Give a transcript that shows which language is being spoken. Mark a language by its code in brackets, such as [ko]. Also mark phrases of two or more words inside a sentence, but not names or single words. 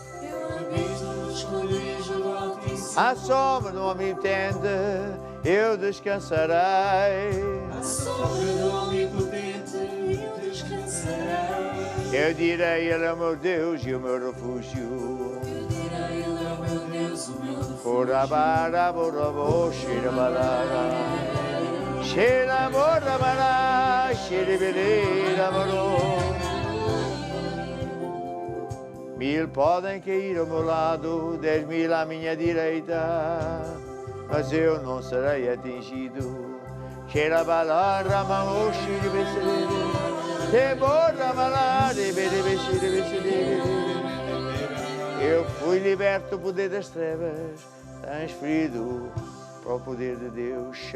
[pt] À sombra do Omnipotente eu descansarei. À sombra do Omnipotente eu descansarei. Eu direi, Ele é o meu Deus e o meu refúgio. Eu direi, Ele é o meu Deus, o meu refúgio. Corabaraborabo, xirabarara. Xiraborabara, xiribirabaro. 1000 podem cair ao meu lado, 10.000 à minha direita, mas eu não serei atingido. Eu fui liberto do poder das trevas, transferido para o poder de Deus.